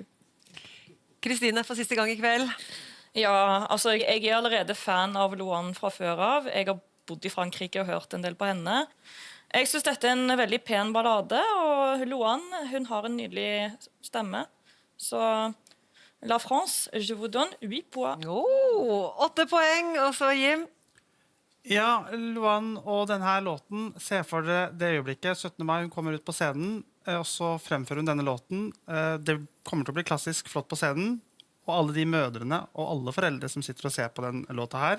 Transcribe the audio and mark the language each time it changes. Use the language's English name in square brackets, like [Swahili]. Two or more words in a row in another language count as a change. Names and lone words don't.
[Norwegian] Kristine, for siste gang i kveld. Ja, altså jeg er allerede fan av Luan fra før av. Jeg har bodd i Frankrike og hørt en del på henne. Jeg synes dette er en veldig pen ballade, og Luan, hun har en nydelig stemme. [French] Så La France, je vous donne 8 points. [Norwegian] 8 poeng, og så Jim. Ja, Luan og denne låten, se for dere det øyeblikket, 17. mai, hun kommer ut på scenen, og så fremfører hun denne låten. Det kommer til å bli klassisk flott på scenen, og alle de mødrene og alle foreldre som sitter og ser på den låta her.